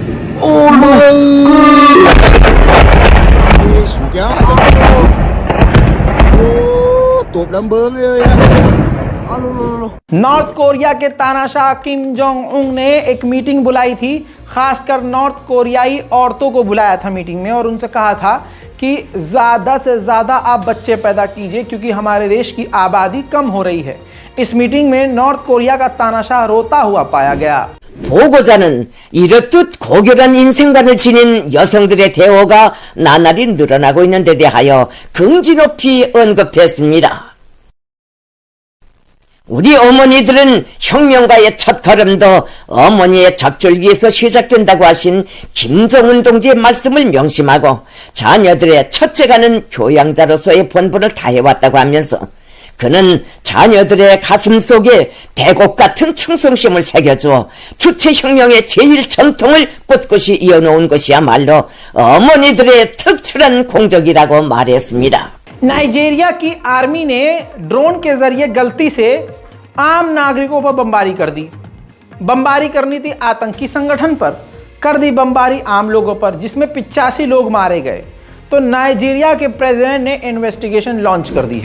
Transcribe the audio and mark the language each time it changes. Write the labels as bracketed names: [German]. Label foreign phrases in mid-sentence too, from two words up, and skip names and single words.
[Hindi] नॉर्थ कोरिया के तानाशाह किम जोंग उन ने एक मीटिंग बुलाई थी, खासकर नॉर्थ कोरियाई औरतों को बुलाया था मीटिंग में और उनसे कहा था कि ज़्यादा से ज़्यादा आप बच्चे पैदा कीजिए क्योंकि हमारे देश की आबादी कम हो रही है। इस मीटिंग में नॉर्थ कोरिया का तानाशाह रोता हुआ पाया गया। [Korean] 보고자는 이렇듯 고결한 인생관을 지닌 여성들의 대우가 나날이 늘어나고 있는 데 대하여 긍지 높이 언급했습니다. 우리 어머니들은 혁명가의 첫걸음도 어머니의 젖줄기에서 시작된다고 하신 김정은 동지의 말씀을 명심하고 자녀들의 첫째가는 교양자로서의 본분을 다해왔다고 하면서 그는 자녀들의 가슴 속에 배곡 같은 충성심을 새겨주어 주체혁명의 제1전통을 꿋꿋이 이어놓은 것이야말로 어머니들의 특출한 공적이라고 말했습니다. [Hindi] नाइजीरिया की आर्मी ने ड्रोन के जरिए गलती से आम नागरिकों पर बमबारी कर दी। बमबारी करनी थी आतंकी संगठन पर, कर दी बमबारी आम लोगों पर, जिसमें 85 लोग मारे गए। तो नाइजीरिया के प्रेसिडेंट ने इन्वेस्टिगेशन लॉन्च कर दी है।